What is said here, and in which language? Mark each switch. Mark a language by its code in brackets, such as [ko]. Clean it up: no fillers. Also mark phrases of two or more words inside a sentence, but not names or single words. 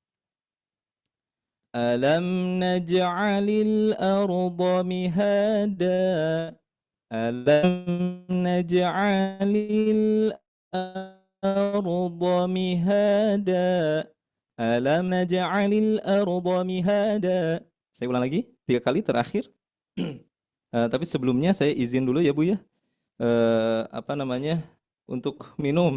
[ar] ألم نجعل الأرض مهادا. ألم نجعل الأرض مهادا. ألم نجعل الأرض مهادا. [id] Saya ulang lagi 3 kali terakhir. Tapi sebelumnya saya izin dulu ya Bu ya. Apa namanya? Untuk minum.